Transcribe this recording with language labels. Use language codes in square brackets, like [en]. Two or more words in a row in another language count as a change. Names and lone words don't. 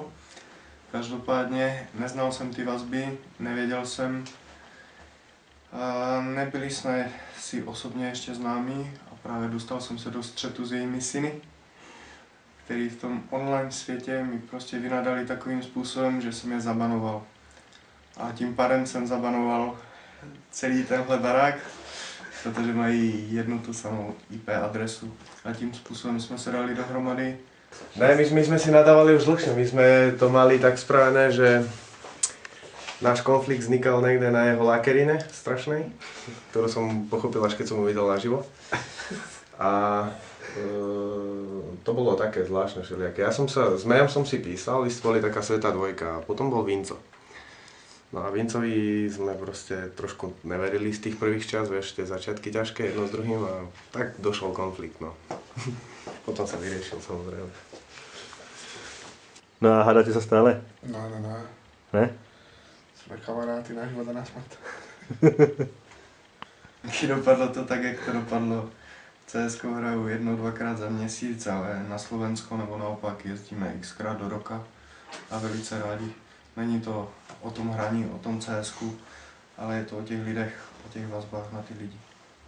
[cs] Každopádně neznal jsem ty vazby, nevěděl jsem, nebyli jsme si osobně ještě známí a právě dostal jsem se do střetu s jejími syny, který v tom online světě mi prostě vynadali takovým způsobem, že jsem je zabanoval. A tím pádem jsem zabanoval celý tenhle barák, protože mají jednu tu samou IP adresu. A tím způsobem jsme se dali dohromady. Ne, [sk] my sme si nadávali už dlhšie, my sme to mali tak spravené, že náš konflikt vznikal niekde na jeho lakerine strašnej, ktorú som pochopil až keď som ho videl naživo. A to bolo také zvláštne všelijaké. S Mejom som si písal, vy ste boli taká svätá dvojka a potom bol Vinco. No a Vincovi sme proste trošku neverili z tých prvých čas, vieš, tie začiatky ťažké jedno s druhým a tak došol konflikt, no. Potom sa vyriešil, samozrejme. No a hádate sa stále? No. [cs] Ne? [sk] Sme kamaráti na život a na smrt. [cs] Dopadlo to tak, jak to dopadlo. CSko hraju 1-2krát za měsíc, ale na Slovensko nebo naopak jezdíme xkrát do roka a velice rádi. Není to o tom hraní, o tom CSku, ale je to o těch lidech, o těch vazbách na ty lidi.